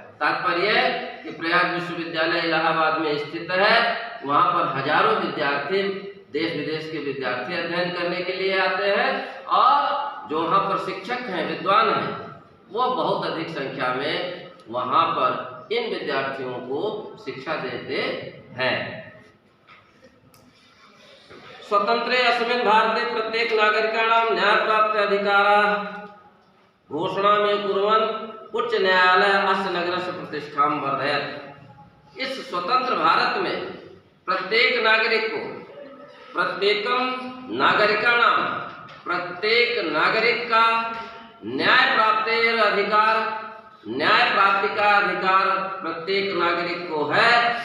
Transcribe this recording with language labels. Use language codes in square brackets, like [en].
[hi] तात्पर्य कि प्रयाग विश्वविद्यालय इलाहाबाद में स्थित है, वहाँ पर हजारों विद्यार्थी, देश विदेश के विद्यार्थी अध्ययन करने के लिए आते हैं और जो वहाँ पर शिक्षक हैं, विद्वान हैं, वो बहुत अधिक संख्या में वहाँ पर इन विद्यार्थियों को शिक्षा देते हैं। [sa] स्वतंत्रे अस्मिन् भारते प्रत्येक नागरिकाणां न्याय प्राप्त अधिकाराः घोषणा में कुर्वन् उच्च न्यायालय अस्य नगरस्य प्रतिष्ठां वर्धयत्। [hi] इस स्वतंत्र भारत में प्रत्येक नागरिक को, [sa] प्रत्येकम नागरिकाणां, [hi] प्रत्येक नागरिक का न्याय प्राप्तेर अधिकार, न्याय प्राप्ति का अधिकार प्रत्येक नागरिक को है